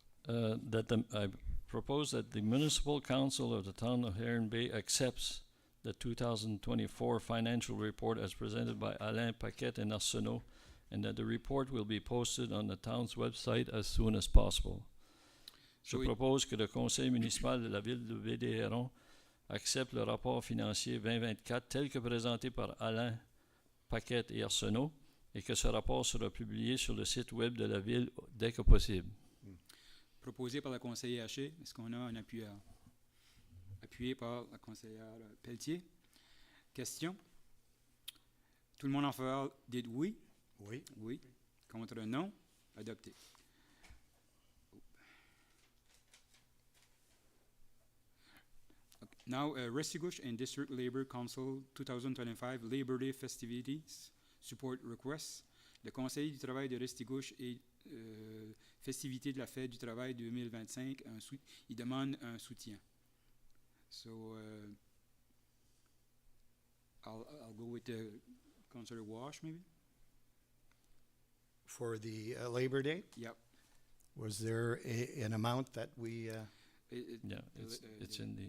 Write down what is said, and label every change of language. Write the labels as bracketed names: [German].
[English] I propose that the Municipal Council of the Town of Heron Bay accepts the 2024 financial report as presented by Alain Paquette and Arsenault, and that the report will be posted on the town's website as soon as possible. [French] Je propose que le Conseil municipal de la ville de Baie-des-Hérons accepte le rapport financier 2024 tel que présenté par Alain Paquette et Arsenault et que ce rapport sera publié sur le site web de la ville dès que possible. Proposé par la conseillère Haché. Est-ce qu'on a un appui appuyé par la conseillère Pelletier? Question? Tout le monde en faveur dit oui? Oui. Oui. Contre non? Adopté. [English] Now, Restigouche and District Labor Council 2025 Labor Day Festivities Support Request. [French] Le Conseil du travail de Restigouche et festivités de la fête du travail 2025, il demande un soutien. [English] So, I'll go with Councillor Wash, maybe? For the Labor Day, Yep. was there an amount that we, Yeah, it's in the,